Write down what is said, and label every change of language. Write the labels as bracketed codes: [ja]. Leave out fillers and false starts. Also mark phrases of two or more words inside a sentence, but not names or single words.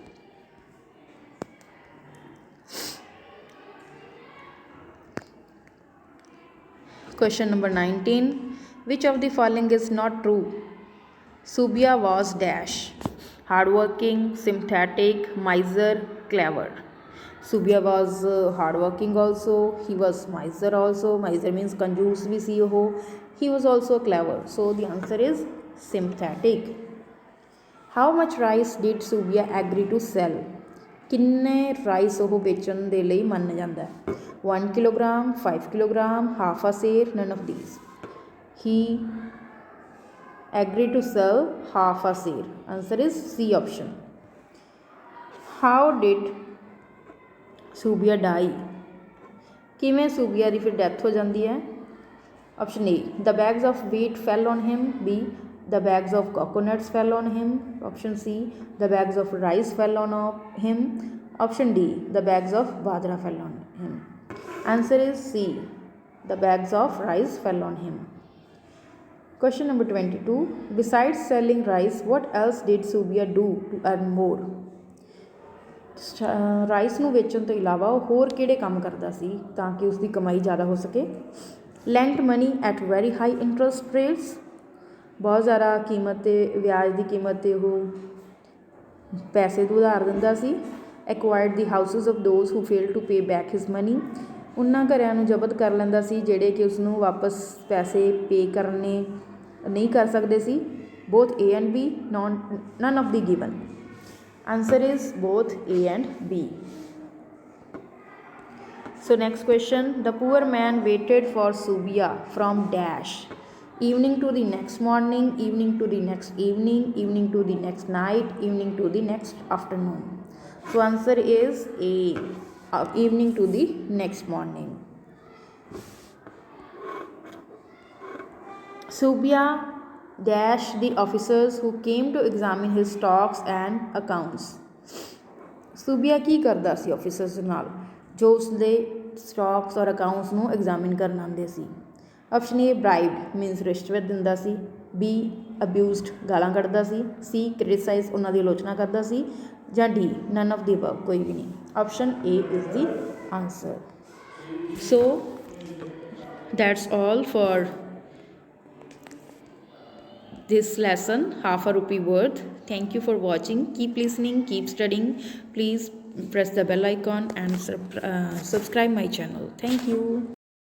[en] Question number 19. Which of the following is not true? Subia was dash. Hardworking, sympathetic, miser, clever. Subia was hardworking also. He was miser also. Miser means [hi] कंजूस भी सी हो. [en] He was also clever. So the answer is sympathetic. How much rice did Subia agree to sell? [pa] ਕਿੰਨੇ ਰਾਈਸ ਉਹ बेचਣ ਦੇ ਲਈ ਮੰਨ ਜਾਂਦਾ ਹੈ? [en] 1 kilogram, 5 kilogram, half a seer, none of these. He agreed to sell half a seer. Answer is C option. How did Subia die? [pa] ਕਿਵੇਂ Subia ਦੀ ਫਿਰ ਡੈਥ ਹੋ ਜਾਂਦੀ ਹੈ? [en] Option A. The bags of wheat fell on him. B. The bags of coconuts fell on him. Option C. The bags of rice fell on him. Option D. The bags of badra fell on him. Answer is C. The bags of rice fell on him. Question number 22. Besides selling rice, what else did Subia do to earn more? [pa] ਰਾਈਸ ਨੂੰ ਵੇਚਣ ਤੋਂ ਇਲਾਵਾ ਉਹ ਹੋਰ ਕਿਹੜੇ ਕੰਮ ਕਰਦਾ ਸੀ ਤਾਂ ਕਿ ਉਸ ਦੀ ਕਮਾਈ ਜ਼ਿਆਦਾ ਹੋ ਸਕੇ? [en] lent money at very high interest rates. [pa] ਬਹੁਤ ਜ਼ਿਆਦਾ ਕੀਮਤ 'ਤੇ ਵਿਆਜ ਦੀ ਕੀਮਤ 'ਤੇ ਉਹ ਪੈਸੇ ਤੋਂ ਉਧਾਰ ਦਿੰਦਾ ਸੀ. [en] acquired the houses of those who fail to pay back his money. [pa] ਉਹਨਾਂ ਘਰਿਆਂ ਨੂੰ ਜ਼ਬਤ ਕਰ ਲੈਂਦਾ ਸੀ ਜਿਹੜੇ ਕਿ ਉਸਨੂੰ ਵਾਪਸ ਪੈਸੇ ਪੇ ਕਰਨੇ ਨਹੀਂ ਕਰ ਸਕਦੇ ਸੀ. [en] ਬੋਥ A and B, none of the given. Answer is both A and B. So next question. The poor man waited for Subia from dash. Evening to the next morning, evening to the next evening, evening to the next night, evening to the next afternoon. So answer is A. Evening to the next morning. Subia dash the officers who came to examine his stocks and accounts. [pa] Subia ਕੀ ਕਰਦਾ ਸੀ ਆਫਿਸਰਸ ਨਾਲ ਜੋ ਉਸਦੇ ਸਟਾਕਸ ਔਰ ਅਕਾਊਂਟਸ ਨੂੰ ਐਗਜ਼ਾਮਿਨ ਕਰਨ ਆਉਂਦੇ ਸੀ? [en] option A bribe means [pa] ਰਿਸ਼ਵਤ ਦਿੰਦਾ ਸੀ. [en] B abused [pa] ਗਾਲਾਂ ਕੱਢਦਾ ਸੀ. [en] C criticise [pa] ਉਹਨਾਂ ਦੀ ਆਲੋਚਨਾ ਕਰਦਾ ਸੀ. ਜਾਂ [en] D none of the above [pa] ਕੋਈ ਵੀ ਨਹੀਂ. [en] option A is the answer. ਸੋ that's all for this lesson, half a rupee worth. Thank you for watching. Keep listening, keep studying. Please press the bell icon and subscribe my channel. Thank you.